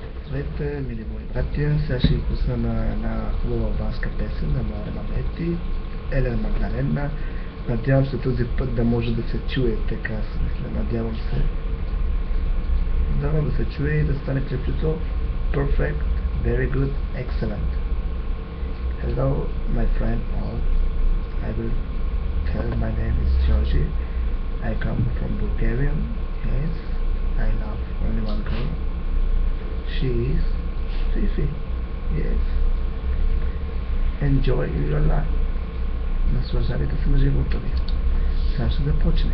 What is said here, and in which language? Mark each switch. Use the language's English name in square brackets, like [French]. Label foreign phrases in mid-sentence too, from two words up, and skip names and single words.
[Bulgarian] Здравейте, мили мои братя! Сега ще ви пусна на една хубава албанска песен на Маре Мамети, Елена Магдалена. Надявам се този път да може да се чуе, така си мисля. Надявам се. Дано да се чуе и да стане клипчето [English] perfect, very good, excellent. Hello, my friend all. I will tell my name is Georgie. I come from Bulgaria. Yes, I love only one girl. She is Fifi. Yes. Enjoy your life. [Bulgarian] Наслаждайте се на живота ви. Сега ще започне.